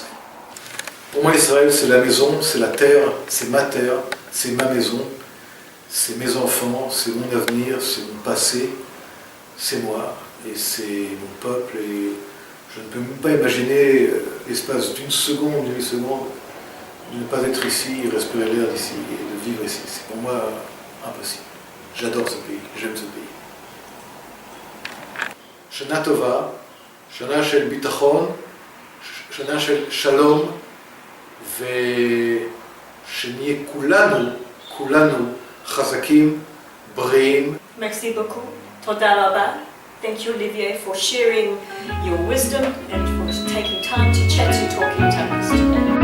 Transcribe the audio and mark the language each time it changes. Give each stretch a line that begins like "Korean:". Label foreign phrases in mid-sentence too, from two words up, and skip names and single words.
French: Pour moi, Israël, c'est la maison, c'est la terre, c'est ma terre, c'est ma maison, c'est mes enfants, c'est mon avenir, c'est mon passé, c'est moi, et c'est mon peuple, et je ne peux même pas imaginer l'espace d'une seconde, demi-seconde, de ne pas être ici, respirer l'air d'ici, et de vivre ici. C'est pour moi impossible. J'adore ce pays, j'aime ce pays.
Hebrew: שנה טובה, שנה של ביטחון, שנה של שלום, ושנהיה כולנו חזקים, בריאים.
French: Merci beaucoup.
Hebrew: תודה רבה.
English: Thank you, Olivier, for sharing your wisdom and for taking time to chat and talking to us.